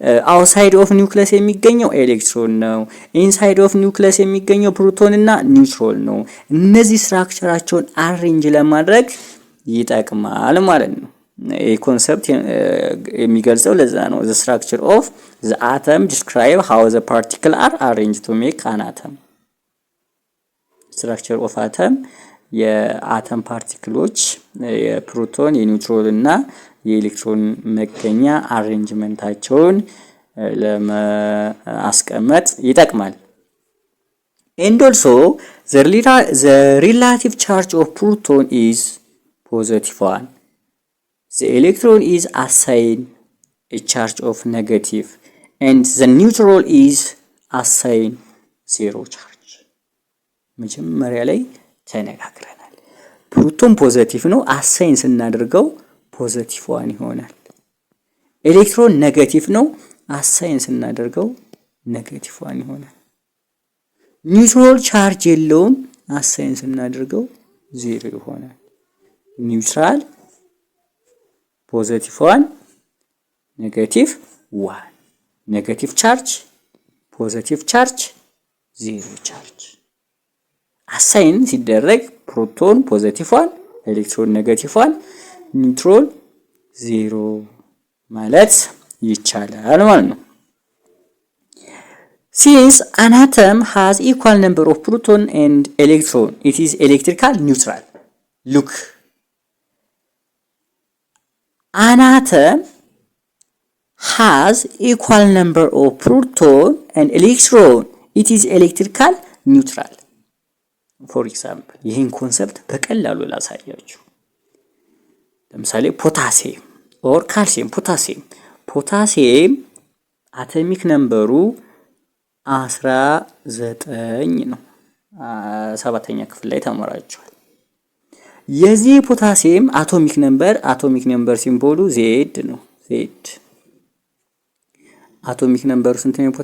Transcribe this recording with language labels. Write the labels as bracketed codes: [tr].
[am] አውትሳይድ ኦፍ ኒውክለስ የሚገኘው ኤሌክትሮን ነው። ኢንሳይድ ኦፍ ኒውክለስ የሚገኘው ፕሮቶን እና ኒውትሮን ነው። እነዚህ ስትራክቸራቸውን አሬንጅ ለማድረግ ይጠቅማል ማለት ነው። ይህ ኮንሰፕት የሚገልጸው ለዛ ነው። [en] the structure of the atom describe how the particles are arranged to make an atom. structure of atom [am] የአተም ፓርቲክሎች የፕሮቶን የኒውትሮን እና የኤሌክትሮን መገኛ አሬንጅመንታቸውን ለማስቀመጥ ይጠቅማል። [en] and also the relative charge of proton is +1. The electron is assigned a charge of negative and the neutral is assigned 0 charge. [am] መጀመሪያ ላይ ተነጋግረናል። ፕሮቶን ፖዚቲቭ ነው፣ አሳይን ስናደርገው +1 ይሆናል። ኤሌክትሮን ኔጌቲቭ ነው፣ አሳይን ስናደርገው -1 ይሆናል። ኒውትራል ቻርጅ የለውም፣ አሳይን ስናደርገው 0 ይሆናል። ኒውትራል +1 -1 ኔጌቲቭ ቻርጅ ፖዚቲቭ ቻርጅ 0 ቻርጅ። አሳይን ሲደረግ ፕሮቶን +1 ኤሌክትሮን -1 ኒውትሮን 0 ማለት ይቻላል ማለት ነው። [en] Since an atom has equal number of proton and electron, it is electrical neutral. Look, an atom has equal number of proton and electron, it is electrical neutral. For example, [am] ይህን ኮንሰፕት በቀላሉ ላሳያችሁ። ለምሳሌ ፖታሲየም ኦር ካልሲየም። ፖታሲየም አቶሚክ ነምበሩ 19 ነው። 7ኛ ክፍል ላይ ተማራችኋል። የዚህ ፖታሲየም አቶሚክ ነምበር ሲምቦሉ ዜድ ነው። ዜድ አቶሚክ ነምበሩ ስንት ነው?